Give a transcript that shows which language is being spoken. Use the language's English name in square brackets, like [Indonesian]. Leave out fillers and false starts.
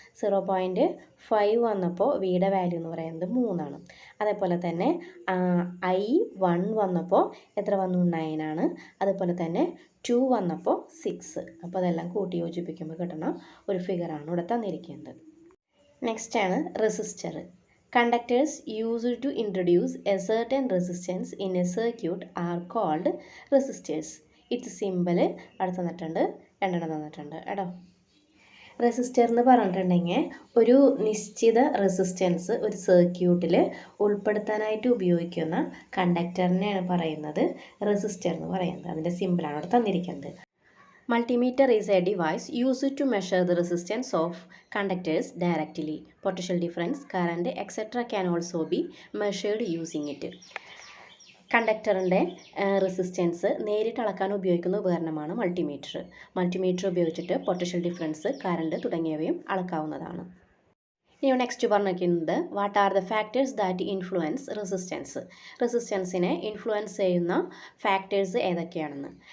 [Malayalam] 0.5 വന്നപ്പോൾ വിയുടെ വാല്യൂ എന്ന് പറയുന്നത് 3 ആണ്. അതേപോലെ തന്നെ I1 വന്നപ്പോൾ എത്ര വന്നു? 9 ആണ്. അതുപോലെ തന്നെ 2 വന്നപ്പോൾ 6. അപ്പോൾ അതെല്ലാം കൂട്ടി യോജിപ്പിക്കുമ്പോൾ കിട്ടുന്ന ഒരു ഫിഗറാണ് ഇവിടെ തന്നിരിക്കുന്നത്. നെക്സ്റ്റ് ആണ് resistor. [English] Conductors used to introduce a certain resistance in a circuit are called resistors. Its symbol [Malayalam] അടുത്ത് തന്നിട്ടുണ്ട്, 2 തന്നിട്ടുണ്ട് കേട്ടോ. റെസിസ്റ്റർ എന്ന് പറഞ്ഞിട്ടുണ്ടെങ്കിൽ ഒരു നിശ്ചിത റെസിസ്റ്റൻസ് ഒരു സർക്യൂട്ടിൽ ഉൾപ്പെടുത്താനായിട്ട് ഉപയോഗിക്കുന്ന കണ്ടക്ടറിനെയാണ് പറയുന്നത് റെസിസ്റ്റർ എന്ന് പറയുന്നത്. അതിൻ്റെ സിമ്പിളാണ് അവിടെ തന്നിരിക്കുന്നത്. [English] Multimeter is a device used to measure the resistance of conductors directly. Potential difference, current, etc. can also be measured using it. [Malayalam] കണ്ടക്ടറിൻ്റെ resistance നേരിട്ട് അളക്കാൻ ഉപയോഗിക്കുന്ന ഉപകരണമാണ് മൾട്ടിമീറ്റർ. മൾട്ടിമീറ്റർ ഉപയോഗിച്ചിട്ട് പൊട്ടൻഷ്യൽ ഡിഫറൻസ്, കറണ്ട് തുടങ്ങിയവയും അളക്കാവുന്നതാണ്. ഇനി നെക്സ്റ്റ് പറഞ്ഞിരിക്കുന്നത് [English] What are the factors that influence resistance. [Malayalam] റെസിസ്റ്റൻസിനെ influence ചെയ്യുന്ന factors ഏതൊക്കെയാണെന്ന്.